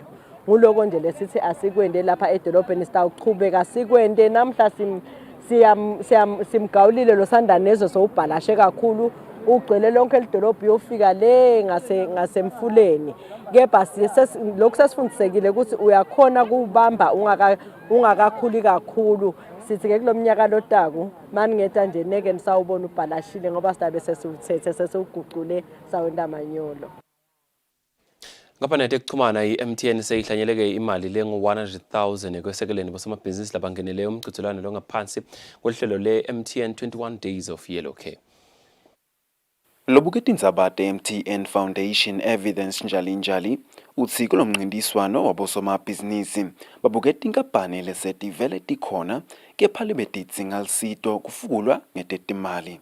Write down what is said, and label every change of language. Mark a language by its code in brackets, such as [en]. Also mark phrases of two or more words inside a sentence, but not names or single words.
[ss] Nguloko nje lesithi asikwende lapha edolobheni sitawuchubeka sikwende namhla simgawulile lo sandanezwe sowubhalashe kakhulu ugcwele lonke lidolobha uyofika le ngasemfuleni. Kepha lokhu sesifundisekile ukuthi uyakhona kubamba ungakakhuli kakhulu. Sithi ke kulomnyaka lotaku mani ngeta nje neke nisawubona ubhalashile ngoba sidabe sesiwuthethe sesiwuguqule sawenda amanyolo. Ngapha netekuxhumana iMTN seyihlanyeleke imali lengu-100,000 ekwesekeleni bosomabhizinisi labangenele umgcithelwano longaphansi kwehlelo le-MTN 21 Days of Yellow Care. Lobuke Tindzaba MTN Foundation Evidence njali uthi kulomncintiswano wabosomabhizinisi babuke tinkampani lesetivele tikhona kepha lebetidzinga lusito kufukulwa ngetetimali.